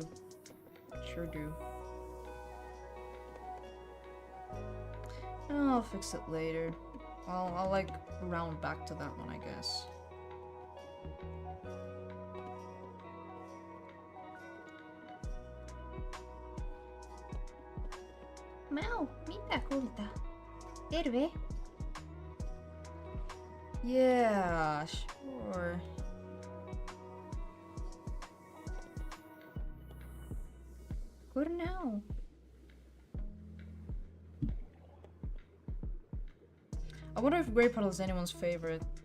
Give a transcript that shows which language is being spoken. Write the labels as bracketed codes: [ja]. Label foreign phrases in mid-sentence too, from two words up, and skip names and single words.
[en] Sure do. I'll fix it later. I'll like round back to that one, I guess. [fi] Mau, mitä kulta? Terve. [en] Yeah, sure. Good now. I wonder if Grey Puddle is anyone's favorite.